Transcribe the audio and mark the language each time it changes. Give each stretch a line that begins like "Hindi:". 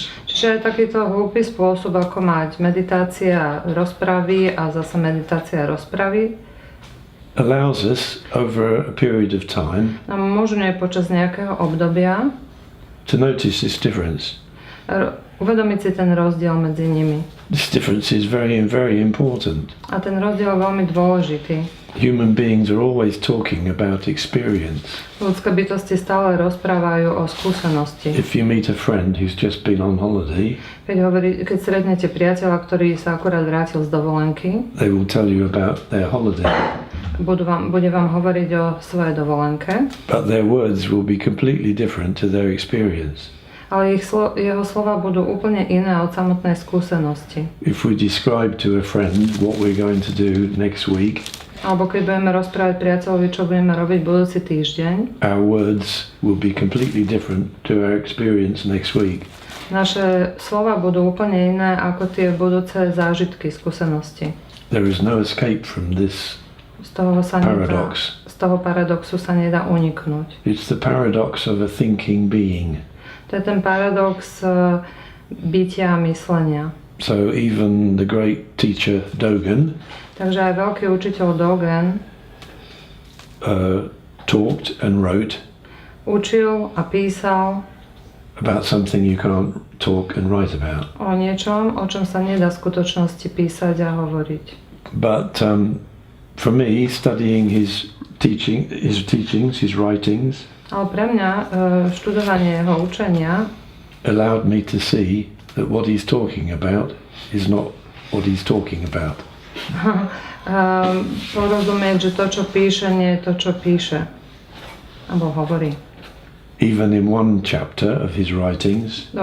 Slovak: Čiže je takýto hlúpy spôsob, ako mať meditácia rozpravy a zase meditácia rozpravy.
English: Allows us over a period of time
Slovak: nám umožňuje počas nejakého obdobia
English: to notice this difference.
Slovak: Uvedomiť si ten rozdiel medzi nimi.
English: This difference is very important.
Slovak: A ten rozdiel je veľmi dôležitý.
English: Human beings are always talking about experience.
Slovak: Ľudské bytosti stále rozprávajú o skúsenosti.
English: If you meet a friend who's just been on holiday,
Slovak: keď stretnete priateľa, ktorý sa akurát vrátil z dovolenky,
English: they will tell you about their holiday.
Slovak: Bude vám hovoriť o svojej dovolenke.
English: But their words will be completely different to their experience.
Slovak: Ale jeho slova budú úplne iné od samotnej skúsenosti.
English: If we describe to a friend what we're going to do next week,
Slovak: alebo keď budeme rozprávať priateľovi, čo budeme robiť budúci týždeň,
English: our words will be completely different to our experience next week.
Slovak: Naše slova budú úplne iné ako tie budúce zážitky, skúsenosti.
English: There is no escape from this
Slovak: paradox. Z toho paradoxu sa nedá uniknúť.
English: It's the paradox of a thinking being.
Slovak: To je ten paradox bytia a myslenia.
English: So even the great teacher Dogen,
Slovak: takže aj veľký učiteľ Dogen,
English: talked and wrote,
Slovak: učil a písal
English: about something you can't talk and write about.
Slovak: O niečom, o čom sa nedá v skutočnosti písať a hovoriť.
English: But for me, studying his teachings, his writings,
Slovak: ale pre mňa študovanie jeho učenia
English: allowed me to see that what he's talking about is not what he's talking about.
Slovak: Porozumieť, že to, čo píše, nie je to, čo píše. Alebo hovorí.
English: Even in one chapter of his writings,